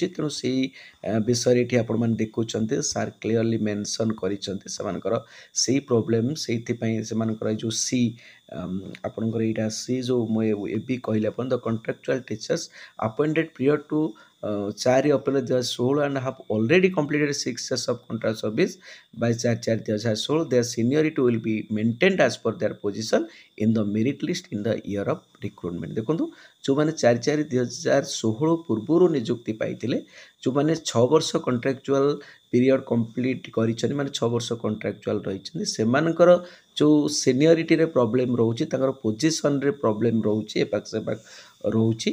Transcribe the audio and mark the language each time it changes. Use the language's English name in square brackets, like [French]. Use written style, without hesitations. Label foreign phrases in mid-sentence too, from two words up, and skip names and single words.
[Odia] ତେଣୁ ସେଇ ବିଷୟରେ ଏଠି ଆପଣମାନେ ଦେଖୁଛନ୍ତି ସାର୍ [English] clearly mention [Odia] କରିଛନ୍ତି ସେମାନଙ୍କର ସେଇ ପ୍ରୋବ୍ଲେମ୍। ସେଇଥିପାଇଁ ସେମାନଙ୍କର ଏଇ ଯେଉଁ ଆପଣଙ୍କର ଏଇଟା ଯେଉଁ ମୁଁ ଏବେ କହିଲେ ଆପଣ [English] the contractual teachers appointed period to 4 April 2016 and have already completed 6 years of contract service by 4/4/2016 their seniority will be maintained as per their position in the merit list in the year of recruitment। [Odia] ଦେଖନ୍ତୁ ଯେଉଁମାନେ 4/4/2016 ପୂର୍ବରୁ ନିଯୁକ୍ତି ପାଇଥିଲେ, ଯେଉଁମାନେ 6 ବର୍ଷ [English] contractual period complete [Odia] କରିଛନ୍ତି ମାନେ 6 ବର୍ଷ କଣ୍ଟ୍ରାକ୍ଚୁଆଲ ରହିଛନ୍ତି ସେମାନଙ୍କର ଯେଉଁ ସିନିୟରିଟିରେ ପ୍ରୋବ୍ଲେମ୍ ରହୁଛି, ତାଙ୍କର ପୋଜିସନରେ ପ୍ରୋବ୍ଲେମ୍ ରହୁଛି, ଏପାଖ ସେପାଖ ରହୁଛି।